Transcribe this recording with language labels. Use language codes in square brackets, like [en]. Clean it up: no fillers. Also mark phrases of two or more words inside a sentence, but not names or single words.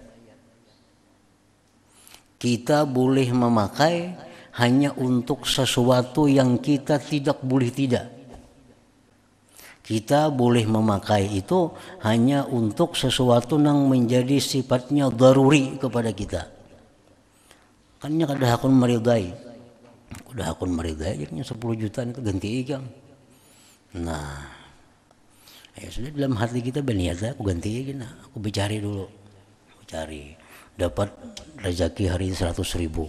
[id] Kita boleh memakai hanya untuk sesuatu yang kita tidak boleh tidak. Kita boleh memakai itu hanya untuk sesuatu yang menjadi sifatnya daruri kepada kita. [bjn] Kannya kada hakun meridai. Udah hakun meridai akhirnya 10 jutaan itu ganti ikam. Nah, ya sudah dalam hati kita berniat aku ganti ikam, aku bicari dulu. Dapat rezeki hari 100.000.